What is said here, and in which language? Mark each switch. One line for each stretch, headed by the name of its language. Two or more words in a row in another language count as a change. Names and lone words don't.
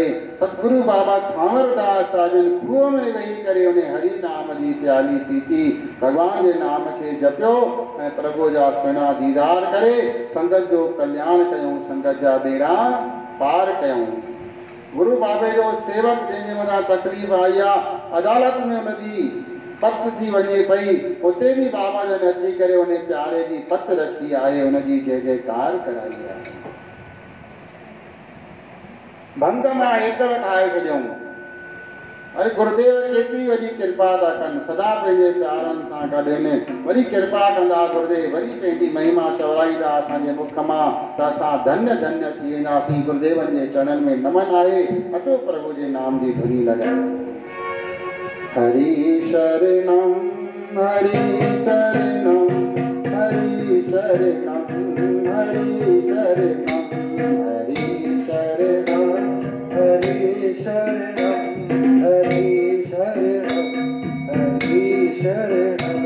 Sindhi: सतगुरु बाबा थांवरदास साहिबनि खूह में वेही करे उन हरि नाम जी प्याली पीती, भॻवान जे नाम खे जपियो ऐं प्रभु जा सुहिणा दीदार करे संगत जो कल्याण कयूं, संगत जा बेड़ा पार कयूं। गुरु बाबे जो सेवक जंहिंजे मथां तकलीफ़ आई आहे, अदालत में हुनजी पत थी वञे पई, उते बि बाबा जन अची करे उन प्यारे जी पत रखी आहे, हुनजी जय जयकार कराई आहे। भंग मां एकड़ ठाहे छॾियऊं। अरे गुरुदेव केतिरी वॾी किरपा था कनि, सदा पंहिंजे प्यारनि सां गॾु आहिनि। वरी किरपा कंदा गुरुदेव, वरी पंहिंजी महिमा चवराईंदा असांजे मुख मां, त असां धन्य धन्य थी वेंदासीं। गुरुदेवनि जे चरणनि में नमन आहे। अचो प्रभु जे नाम जी धुनी लॻायो।
Sanskrit: हरि शरणम हरि शरणम हरि शरणम हरि शरणम हरि शरणम हरि शरणम हरि शरणम हरि शरणम